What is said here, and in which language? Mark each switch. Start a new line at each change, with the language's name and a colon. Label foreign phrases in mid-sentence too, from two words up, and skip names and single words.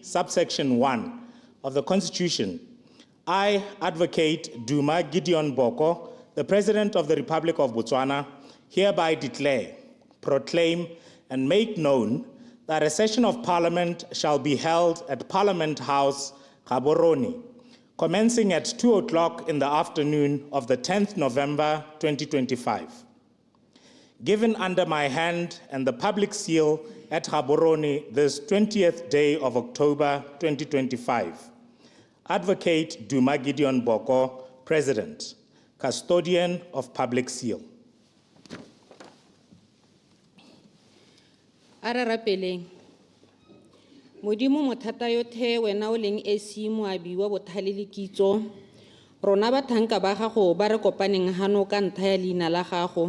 English: subsection 1 of the Constitution, I, Advocate Duma Boko, the President of the Republic of Botswana, hereby declare, proclaim, and make known that a session of Parliament shall be held at Parliament House, Gaborone, commencing at 2:00 in the afternoon of the 10th November 2025. Given under my hand and the public seal at Gaborone this 20th day of October 2025. Advocate Duma Boko, President, Custodian of Public Seal.
Tswana: Ararapeleng. Modimo mothata yothe wena o leng esi moabi wa bothale le kitso. Rona bathanka ba gago ba re kopaneng hano ka ntha ya leina la gago.